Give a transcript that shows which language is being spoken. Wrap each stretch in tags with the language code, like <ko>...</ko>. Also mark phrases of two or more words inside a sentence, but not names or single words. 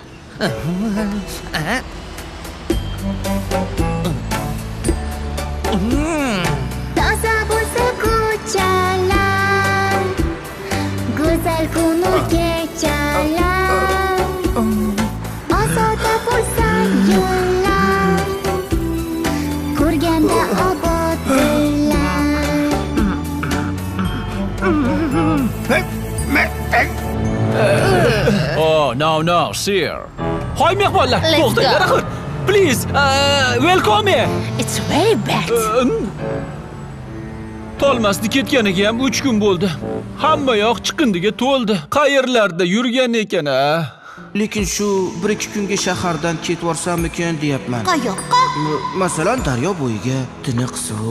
<uz>Toza bo'lsa ko'chalar, go'zal kunu kechalar, ozoda bo'lsa yo'llar, ko'rganda obod</uz> <en>Oh, no, sir.</en> <uz>Hoy mehmonlar, to'xtanglar axir.</uz> <en>Please, welcome here. It's very bad.</en> <uz>Tolmasni ketganiga ham 3 kun bo'ldi. Hamma yoq chiqindiga to'ldi. Qayerlarda yurgan ekan a? Lekin shu 1-2 kunga shahardan ketvorsammikan deyapman. Qayoqqa? Masalan, daryo bo'yiga, tiniq suv.</uz>